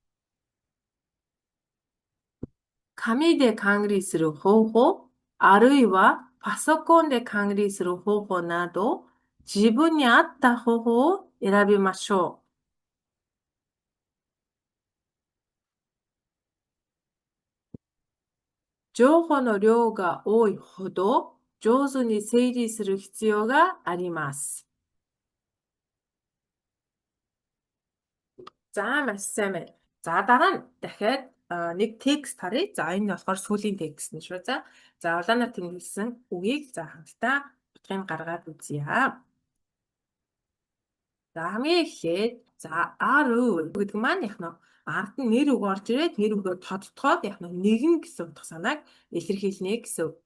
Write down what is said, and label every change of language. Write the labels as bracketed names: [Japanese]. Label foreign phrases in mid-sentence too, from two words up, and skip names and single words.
[Japanese] 紙で管理する方法、あるいはパソコンで管理する方法など、自分に合った方法を選びましょう。情報の量が多いほど上手に整理する必要があります。 [Mongolian] За маш сайн байна. За дараа нь дахиад нэг текст харъя. За энэ нь болохоор сүүлийн текст нь шүү. За улаанаар тэмдэглэсэн үгийг за хамтдаа утгыг гаргаад үзье. За хамгийн эхлээд за ару гэдэг маань яг нь ард нь нэр үг орж ирээд нэр үгээр тодтогоод яг нь нэгэн гэсэн утга санааг илэрхийлнэ гэсэн үг.